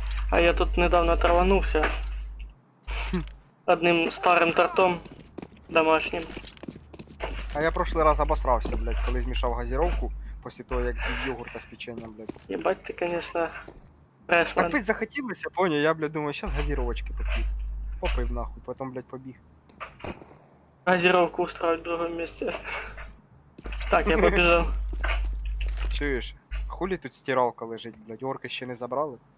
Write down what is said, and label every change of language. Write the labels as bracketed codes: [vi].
[uk] А я тут недавно траванувся. Одним старим тортом домашнім. А я прошлий раз обосрався, блядь, коли змішав газіровку, після того, як з'їв йогурта з печенням, блядь. Єбать ти, конечно, Так фрешмен. пить захотілося, поняв, я, блядь, думаю, щас газіровочки поп'ю. Попив нахуй, потім, блядь, побіг. [ru] Газировку устроить в другом месте. Так, я побежал. [uk] Чуєш? Хулі тут стиралка лежить, блядь, орки ще не забрали?